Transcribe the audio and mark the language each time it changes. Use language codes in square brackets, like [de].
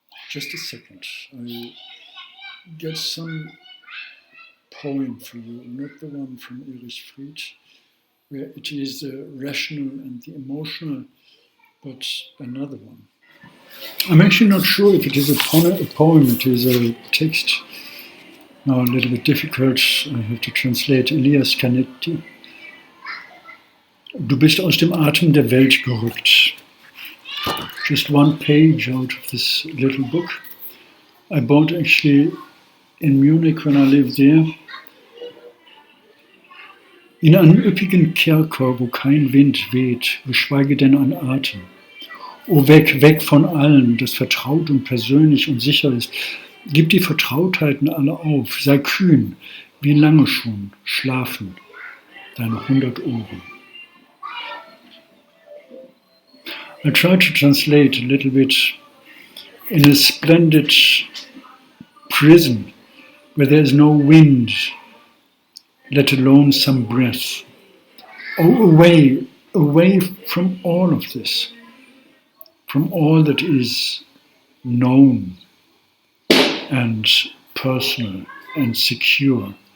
[en] Just a second. I'll get some poem for you, not the one from Erich Fried, where it is the rational and the emotional, but another one. I'm actually not sure if it is a poem, it is a text. Now a little bit difficult, I have to translate. Elias Canetti. [de] Du bist aus dem Atem der Welt gerückt. [en] Just one page out of this little book. I bought actually in Munich when I lived there. [de] In einem üppigen Kerker, wo kein Wind weht, geschweige denn ein Atem. O weg, weg von allem, das vertraut und persönlich und sicher ist. Gib die Vertrautheiten alle auf, sei kühn, wie lange schon, schlafen, deine 100 Ohren. [en] I tried to translate a little bit in a splendid prison where there is no wind, let alone some breath. Oh, away, away from all of this, from all that is known and personal and secure.